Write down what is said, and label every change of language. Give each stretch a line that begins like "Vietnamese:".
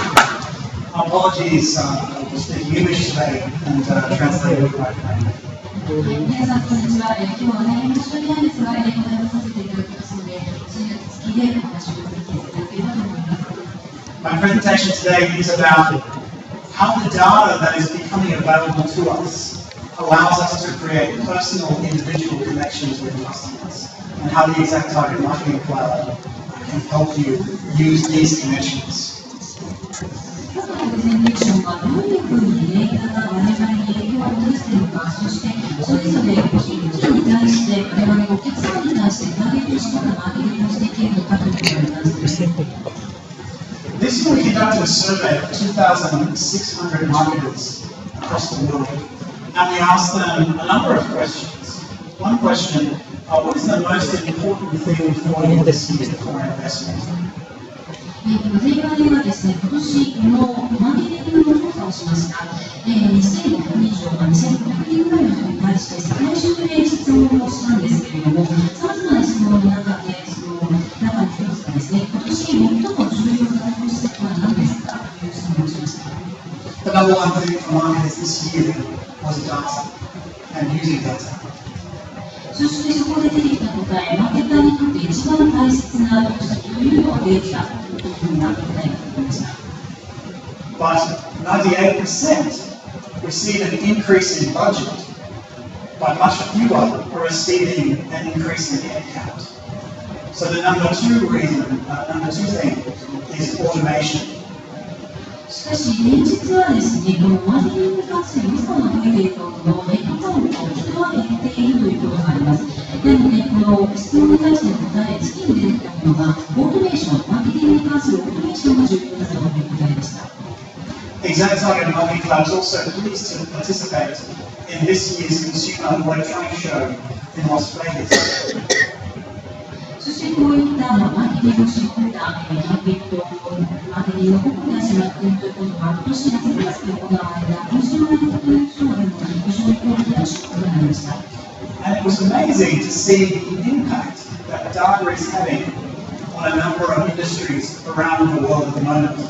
English: Apologies, speaking English today and translated by me.
Japanese: 皆さん、こんにちは。今日は大変申し訳ないんですが、英語で話させていただきますので、通訳付きでお話をさせていただければと思います。
English: My presentation today is about how the data that is becoming available to us allows us to create personal, individual connections with customers, and how the ExactTarget Marketing Cloud can help you use these connections.
Japanese: 今日のプレゼンテーションはどういうふうにデータが我々に影響を及ぼしているのか、そしてそれぞれ新規に対して我々お客様に対してターゲットしたマーケティングをしていけるのかということに関してです。
English: This year we conducted a survey of 2,600 marketers across the world, and we asked them a number of questions. One question, what is the most important thing for you this year for investment?
Japanese: 前回ではですね、今年のマーケティングの調査をしました。 2500人以上、2500人ぐらいの人に対して世界中で質問をしたんですけれども、さまざまな質問の中で、その中に一つがですね、今年最も重要な投資先は何ですかという質問をしました。
English: The number one thing for marketers this year was data and using data.
Japanese: そしてそこで出てきた答え、マーケターにとって一番大切な投資先というのはデータというふうな答えが出てきました。
English: But 98% receive an increase in budget, but much fewer are receiving an increase in headcount. So the number two thing is automation.
Japanese: しかし、現実はですね、このマーケティングに関する予算が増えていると、ヘッドカウント、人は減っているということがあります。なので、この質問に対しての答え、次に出てきたものが、オートメーション、マーケティングに関するオートメーションが重要だという答えでした。
English: ExactTarget Marketing Cloud is also pleased to participate in this year's Consumer Electronics Show in Las Vegas.
Japanese: そしてこういったマーケティングを知ったターゲット、マーケティングの方に始まっているということが、今年の9月に行われたコンシューマーエレクトロニックショーでも非常に大きな出展となりました。
English: And it was amazing to see the impact that data is having on a number of industries around the world at the moment.